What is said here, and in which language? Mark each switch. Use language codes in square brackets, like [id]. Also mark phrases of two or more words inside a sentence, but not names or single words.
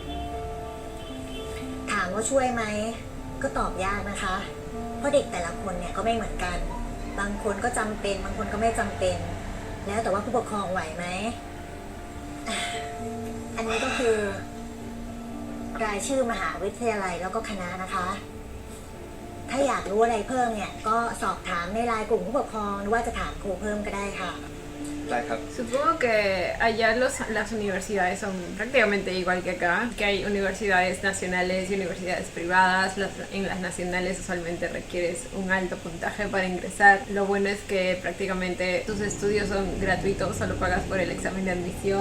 [th] ถามว่าช่วยไหมก็ตอบยากนะคะ เพราะเด็กแต่ละคนเนี่ยก็ไม่เหมือนกัน บางคนก็จำเป็น บางคนก็ไม่จำเป็น แล้วแต่ว่าผู้ปกครองไหวไหมอ่ะอันนี้ก็คือ รายชื่อมหาวิทยาลัยแล้วก็คณะนะคะ ถ้าอยากรู้อะไรเพิ่มเนี่ยก็สอบถามในไลน์กลุ่มผู้ปกครองหรือว่าจะถามครูเพิ่มก็ได้ค่ะ ได้ครับ [es] Supongo que allá las universidades son prácticamente igual que acá, que hay universidades nacionales y universidades privadas. En las nacionales usualmente requieres un alto puntaje para ingresar. Lo bueno es que prácticamente tus estudios son gratuitos, solo pagas por el examen de admisión.